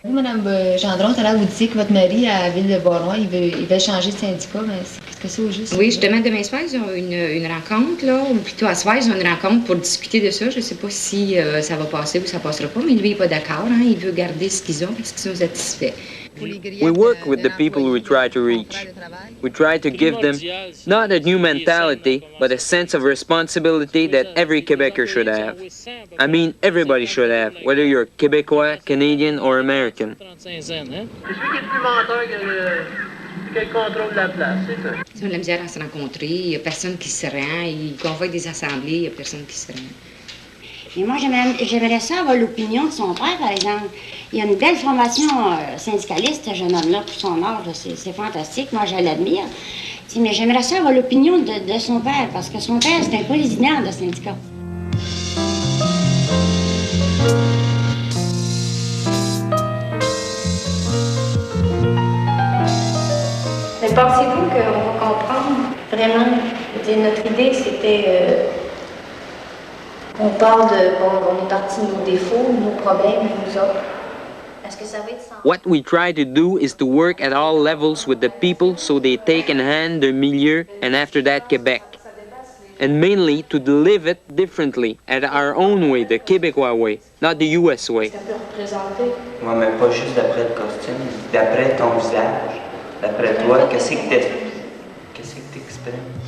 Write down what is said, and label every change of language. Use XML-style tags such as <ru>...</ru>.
<fr>Vous, Mme Gendron, tout à l'heure, vous disiez que votre mari, à la ville de Beauharnois, il veut changer de syndicat, mais est-ce que c'est au juste? Oui, justement, demain soir, ils ont une rencontre, là, ou plutôt à soir, ils ont une rencontre pour discuter de ça. Je ne sais pas si ça va passer ou ça ne passera pas, mais lui, il n'est pas d'accord. Hein, il veut garder ce qu'ils ont parce qu'ils sont satisfaits.</fr> <en>We work with the people we try to reach. We try to give them not a new mentality, but a sense of responsibility that every Quebecer should have. I mean, everybody should have, whether you're Québécois, Canadian, or American.</en> <fr>Ils ont de la misère à se rencontrer, il n'y a personne qui se rend, ils convoquent des assemblées, il n'y a personne qui se rend. Et moi, j'aimerais ça avoir l'opinion de son père, par exemple. Il a une belle formation syndicaliste, ce jeune homme-là, pour son âge. C'est fantastique. Moi, je l'admire. Mais j'aimerais ça avoir l'opinion de son père, parce que son père, c'est un président de syndicat. Mais pensez-vous qu'on va comprendre vraiment? Notre idée, c'était... on parle de... Bon, on est parti de nos défauts, nos problèmes, nous autres. Est-ce que ça va être sans...</fr> <en>What we try to do is to work at all levels with the people so they take in hand their milieu and after that Quebec. And mainly to live it differently, at our own way, the Québécois way, not the US way.</en> <fr>Ça peut représenter? Moi, mais pas juste d'après le costume, d'après ton visage, d'après toi, qu'est-ce que t'exprimes?</fr>